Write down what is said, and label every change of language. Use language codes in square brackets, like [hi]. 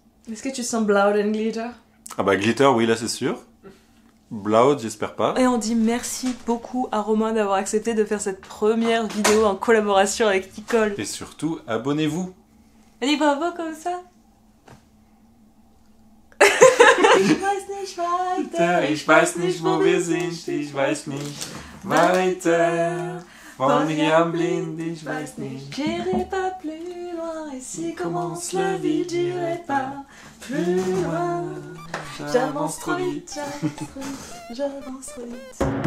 [fr] Est-ce que tu sens [en] Blood and Glitter? [fr] Ah bah glitter oui là c'est sûr. Blood j'espère pas. Et on dit merci beaucoup à Romain d'avoir accepté de faire cette première vidéo en collaboration avec Nicole. Et surtout abonnez-vous. Allez bravo comme ça. [de] Ich weiß nicht, wo wir sind, ich weiß nicht weiter. Von hier am blind, ich weiß nicht. [fr] J'irai pas plus loin, ici commence la vie, j'irai pas plus loin. J'avance trop vite, j'avance trop vite.